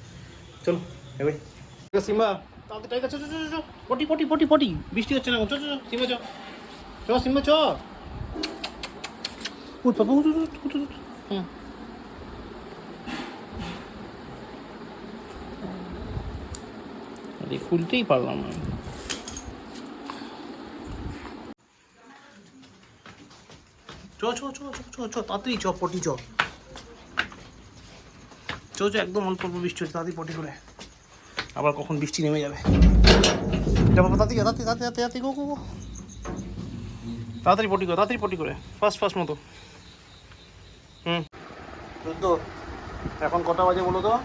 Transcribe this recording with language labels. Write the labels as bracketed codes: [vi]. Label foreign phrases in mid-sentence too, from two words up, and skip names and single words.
[bn] চলো এবার সিম্বা, তাড়াতাড়ি টাইগার, চো চো চো চো, পটি পটি পটি পটি, বৃষ্টি হচ্ছে না, চো চো চো সিম্বা, চো চো সিম্বা, চো উঠ পাপা, উঠ উঠ উঠ উঠ, হ্যাঁ আরে খুলতেই পারলাম না। চ চ চ চ চ চ, তাড়াতাড়ি চ, পটি চ, চ চ, একদম অল্প অল্প বৃষ্টি হচ্ছে, তাড়াতাড়ি পটি করে, আবার কখন বৃষ্টি নেমে যাবে। এটা বাবা, তাড়াতাড়ি তাড়াতাড়ি তাড়াতাড়ি তাড়াতাড়ি [en] go go go, [bn] তাড়াতাড়ি পটি করে, [en] first first [bn] মতো। হুম, তো এখন কটা বাজে বলো তো?